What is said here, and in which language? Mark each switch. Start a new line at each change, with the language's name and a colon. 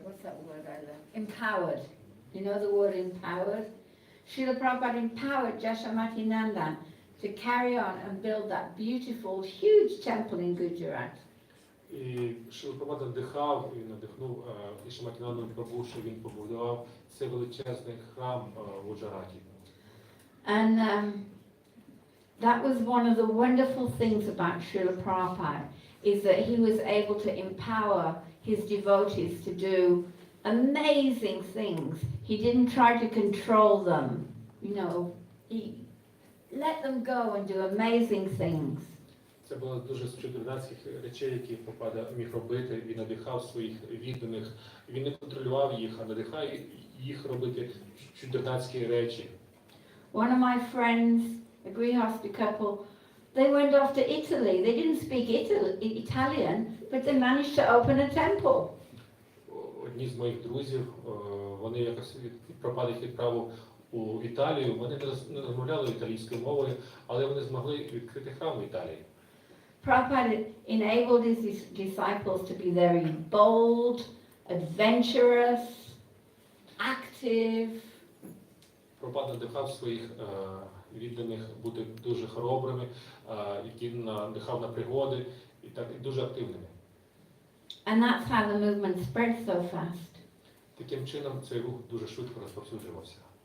English: What's that word I learned? Empowered. You know the word empowered? Srila Prabhupada empowered Jashamati Nandan to carry on and build that beautiful, huge temple in Gujarat.
Ukrainian: І Шріла Прабхупада надихнув Шриматі Нандану Прабу, що він побудував цей величезний храм в Гуджараті.
English: And that was one of the wonderful things about Srila Prabhupada, is that he was able to empower his devotees to do amazing things. He didn't try to control them, you know, he let them go and do amazing things.
Ukrainian: Це було дуже з чудернацьких речей, які Прабхупада міг робити. Він надихав своїх відданих, він не контролював їх, а надихав їх робити чудернацькі речі.
English: One of my friends, a Grihasti couple, they went off to Italy. They didn't speak Italian, but they managed to open a temple.
Ukrainian: Одні з моїх друзів, вони якось Прабхупада їх відправив у Італію. Вони не розмовляли італійською мовою, але вони змогли відкрити храм в Італії.
English: Prabhupada enabled his disciples to be very bold, adventurous, active.
Ukrainian: Прабхупада надихав своїх відданих бути дуже хоробрими, які надихав на пригоди і так і дуже активними.
English: And that's how the movement spread so fast.
Ukrainian: Таким чином цей рух дуже швидко розповсюджувався.